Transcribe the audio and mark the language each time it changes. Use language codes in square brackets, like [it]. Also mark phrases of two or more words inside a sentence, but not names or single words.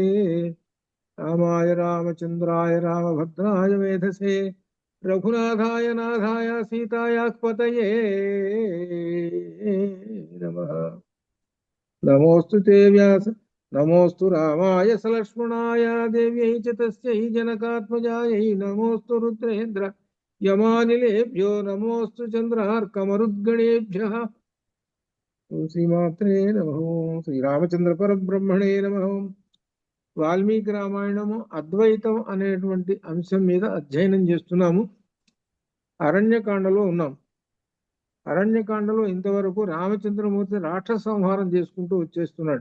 [sa] रामाय रामचन्द्राय रामभद्राय वेधसे रघुनाथाय नाथाय सीताया पतये नमः। नमोऽस्तु ते व्यास नमोऽस्तु रामाय सलक्ष्मणाय देव्यै च तस्यै जनकात्मजायै नमोऽस्तु रुद्रेन्द्र यमानिलेभ्यो नमोऽस्तु चन्द्रार्कमरुद्गणेभ्यः। శ్రీమాత్రే నమః. శ్రీరామచంద్ర పరబ్రహ్మణే నమః. [te] వాల్మీకి రామాయణము అద్వైతం అనేటువంటి అంశం మీద అధ్యయనం చేస్తున్నాము. అరణ్యకాండలో ఉన్నాం. అరణ్యకాండలో ఇంతవరకు రామచంద్రమూర్తి రాక్షస సంహారం చేసుకుంటూ వచ్చేస్తున్నాడు.